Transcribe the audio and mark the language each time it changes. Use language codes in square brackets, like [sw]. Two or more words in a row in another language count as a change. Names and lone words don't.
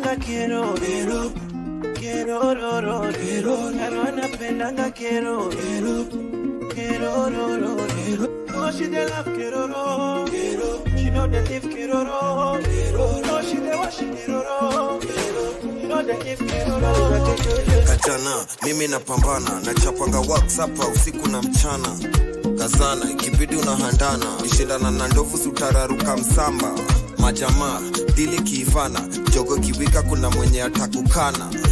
[es] Quiero, quiero, ro, ro, ro, ro. Quiero, quiero, ro, ro, ro, ro. [pcm] No, she dey love Keroro. She know they live Keroro. No, she dey worship Keroro. You know they live Keroro. [sw] Kachana, mimi napambana, nachapanga WhatsApp wa usiku na mchana. Kazana, ikibidi unahandana, nishindana na ndovu, si utararuka msamba. Majamaa, dili kiivana, jogo kiwika kuna mwenye atakukana.